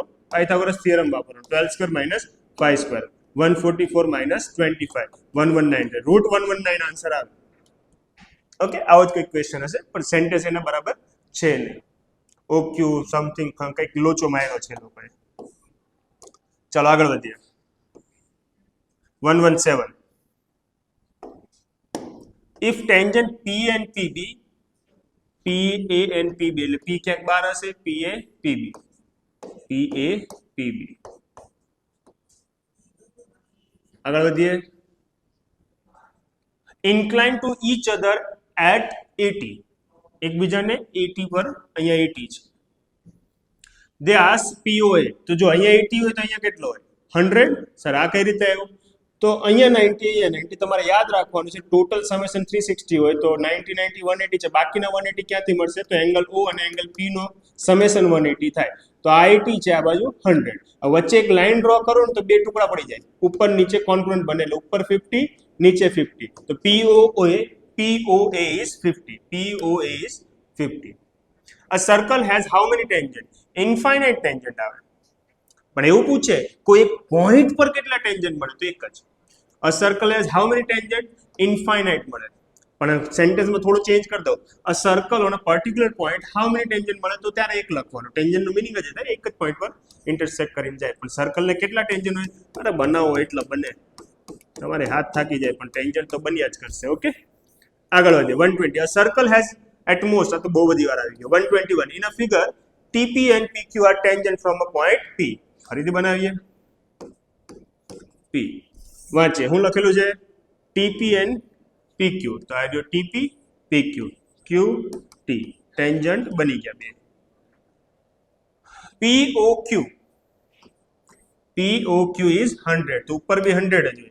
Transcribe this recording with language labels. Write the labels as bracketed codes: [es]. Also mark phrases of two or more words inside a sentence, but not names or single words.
[gu] પાયથાગોરસ થિયરમ વાપરવાનો. 12² - 5², 144 - 25, 119. રૂટ 119 આન્સર આવે. ઓકે, આવો જ કંઈક ક્વેશ્ચન હશે પણ સેન્ટેન્સ એના બરાબર છે નહીં. OQ સમથિંગ કંઈક લોચો માર્યો છે લોકોએ. ચાલો આગળ વધીએ. 117 [en] if tangent P and PB, PA and PB [gu] એટલે P ક્યાંક બહાર હશે, PA PB, PA PB. આગળ વધીએ. [en] incline to each other at 80 [gu] એકબીજાને 80 પર, અહીંયા 80 છે. [en] they ask POA [gu] તો જો અહીંયા 80 હોય તો અહીંયા કેટલો હોય? 100. સર આ કઈ રીતે આવ્યું? તો અહીંયા 90, અહીંયા 90. તમારે યાદ રાખવાનું છે [en] total summation [gu] 360 હોય તો 90 90 180 છે. બાકીના 180 ક્યાંથી મળશે? તો એંગલ O અને એંગલ P નો સમેશન 180 થાય. તો આ 80 છે, આ બાજુ 100. વચ્ચે એક [en] line draw [gu] કરો ને તો બે ટુકડા પડી જાય. ઉપર નીચે કોન્ગ્રુઅન્ટ બને એટલે ઉપર 50 નીચે 50. તો POA is 50. POA is 50. [en] A circle has how many tangents? Infinite tangent આવે. [gu] પણ એવું પૂછે કોઈ એક પોઈન્ટ પર કેટલા ટેન્જન્ટ મળે તો એક જ. [en] A circle has how many tangent? [gu] Infinite મળે. પણ સેન્ટેન્સમાં થોડું ચેન્જ કરી દો. [en] A circle on a particular point how many tangent [gu] મળે તો ત્યારે એક લખવાનું. ટેન્જન્ટનું મીનિંગ જ થાય એક જ પોઈન્ટ પર ઇન્ટરસેક્ટ કરીને જાય. પણ સર્કલને કેટલા ટેન્જન્ટ હોય? અરે બનાવો એટલા બને. તમારે હાથ થાકી જાય પણ ટેન્જન્ટ તો બન્યા જ કરશે. [en] ઓકે, [gu] આગળ વધીએ. [en] 120 a circle has at most, [gu] આ તો બહુ બધી વાર આવી ગયો. [en] 121 in a figure TP and PQ are tangent from a point P. [gu] ફરીથી બનાવીએ. P વાંચીએ. હું લખેલું છે [en] TP and PQ. [gu] તો આ જો TP PQ QT ટેન્જન્ટ બની ગયા બે. POQ is 100 તો ઉપર બી 100 જ હોય.